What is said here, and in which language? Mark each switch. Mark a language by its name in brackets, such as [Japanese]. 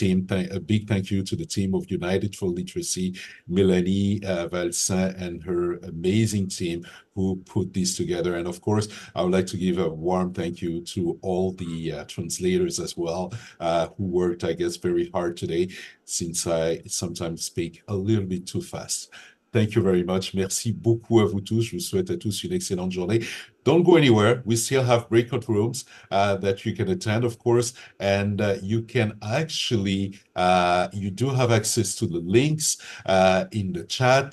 [English] A big thank you to the team of United for Literacy, Melanie Valsin and her amazing team who put this together. And of course, I would like to give a warm thank you to all the translators as well, who worked, I guess, very hard today, since I sometimes speak a little bit too fast. Thank you very much. [French] Merci beaucoup à vous tous. Je vous souhaite à tous une excellente journée. [English] Don't go anywhere. We still have breakout rooms that you can attend, of course, and you can actually, you do have access to the links in the chat.